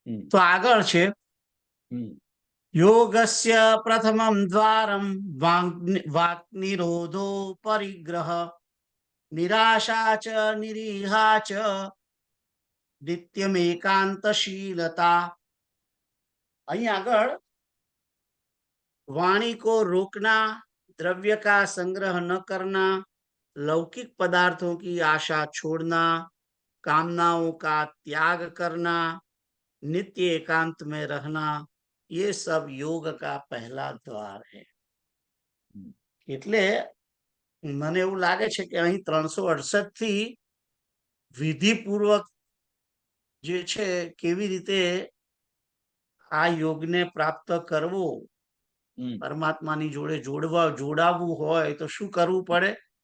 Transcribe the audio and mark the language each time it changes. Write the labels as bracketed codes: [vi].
[gu] તો આગળ છે [sa] યોગસ્ય પ્રથમમ દ્વારમ વાક નિરોધો પરિગ્રહ નિરાશા ચ નિરીહા ચ નિત્યમ એકાંતશીલતા. [gu] અહીં આગળ [hi] वाणी को रोकना, द्रव्य का संग्रह न करना, लौकिक पदार्थों की आशा छोड़ना, कामनाओं का त्याग करना, नित्य एकांत में रहना, ये सब योग का पहला द्वार है. [gu] એટલે મને એવું લાગે છે કે અહીં 368 થી વિધિપૂર્વક જે છે કેવી રીતે આ યોગને પ્રાપ્ત કરવો, પરમાત્માની જોડે જોડાવવું હોય તો શું કરવું પડે?